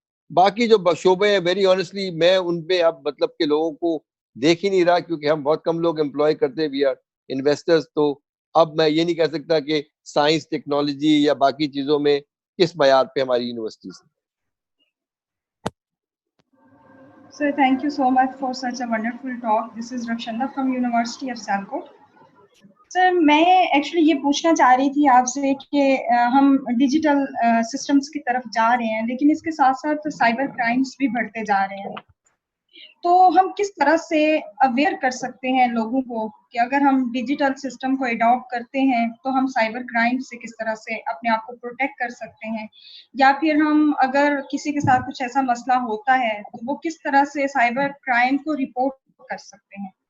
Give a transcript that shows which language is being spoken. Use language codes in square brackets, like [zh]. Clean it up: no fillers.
[ur] باقی جو شعبے ہیں [en] very honestly [ur] میں ان پہ اب مطلب کہ لوگوں کو دیکھ ہی نہیں رہا, کیونکہ ہم بہت کم لوگ امپلائی کرتے, [en] We are investors. [ur] تو اب میں یہ نہیں کہہ سکتا کہ سائنس, ٹیکنالوجی یا باقی چیزوں میں کس معیار پہ ہماری یونیورسٹیز ہیں. [en] Sir, thank you so much for such a wonderful talk. This is Rakshanda from University of Sialkot. [ur] سر میں ایکچولی یہ پوچھنا چاہ رہی تھی آپ سے کہ ہم ڈیجیٹل سسٹمز کی طرف جا رہے ہیں, لیکن اس کے ساتھ ساتھ سائبر کرائمز بھی بڑھتے جا رہے ہیں. تو ہم کس طرح سے اویئر کر سکتے ہیں لوگوں کو کہ اگر ہم ڈیجیٹل سسٹم کو اڈاپٹ کرتے ہیں تو ہم سائبر کرائم سے کس طرح سے اپنے آپ کو پروٹیکٹ کر سکتے ہیں, یا پھر ہم اگر کسی کے ساتھ کچھ ایسا مسئلہ ہوتا ہے تو وہ کس طرح سے سائبر کرائم کو رپورٹ کر سکتے ہیں.